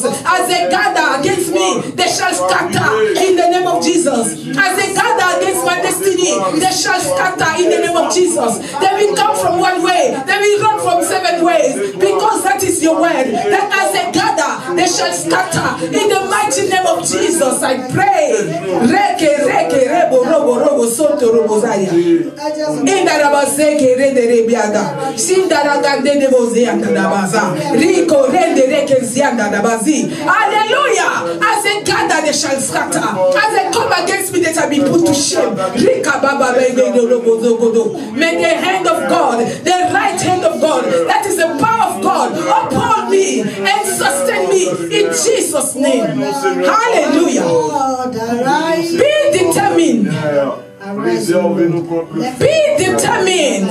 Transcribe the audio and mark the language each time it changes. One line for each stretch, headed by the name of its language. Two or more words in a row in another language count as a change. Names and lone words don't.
English: As they gather against me, they shall scatter in the name of Jesus. As they gather against my destiny, they shall scatter in the name of Jesus. They will come from one way, they will run from 7 ways, because that is your word. That as they gather, they shall scatter in the mighty name of Jesus. I pray. Reke reke rebo robo robo soto robo zaya. Indarabaseke rende rebiada. Sindaragande de bozeanda dabaza. Rico rende reke zianda dabazi. Hallelujah. As they gather, they shall scatter. As they come against me, they shall be put to shame. Rika baba rebe robo zogodo. May the hand of God, the right hand of God, that is the power of God, uphold me and sustain me in Jesus' name. Hallelujah. Be determined. Be determined.